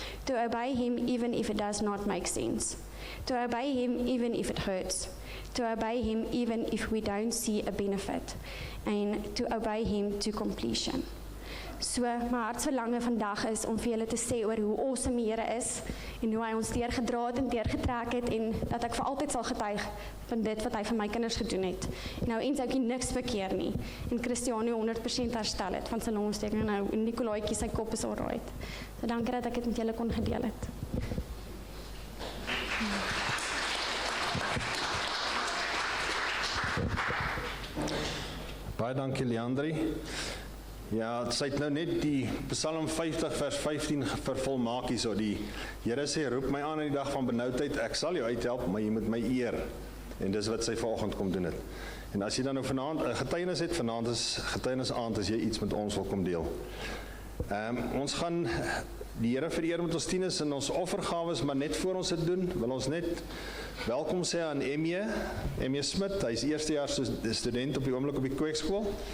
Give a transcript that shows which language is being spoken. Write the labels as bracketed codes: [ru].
[en] To obey him even if it does not make sense. To obey him even if it hurts. To obey him even if we don't see a benefit. And to obey him to completion. [af] So my hartsverlange vandag is om vir julle te sê oor hoe awesome die Here is en hoe hy ons deurgedra het en deurgetrek het en dat ek vir altyd sal getuig van dit wat hy vir my kinders gedoen het. En nou Enzoutjie niks verkeer nie en Christiane 100% herstel het van sy longontsteking en nou Nicolaatjie sy kop is alright. So dankie dat ek dit met julle kon gedeel het. Baie dankie Leandri. Ja, sy het nou net die Psalm 50 vers 15 vervolmaak hierso. Die Here sê, roep my aan in die dag van benoudheid, ek sal jou uithelp, maar jy moet my eer. En dis wat sy vanoggend kom doen het. En as jy dan nou vanaand 'n getuienis het, vanaand is getuienisaand as jy iets met ons wil kom deel. Ons gaan die Here vereer met ons tieners en ons offergawes, maar net voor ons dit doen, wil ons net welkom sê aan Emie Smit. Hy is eerstejaars student op die oomblik op die kweekskool.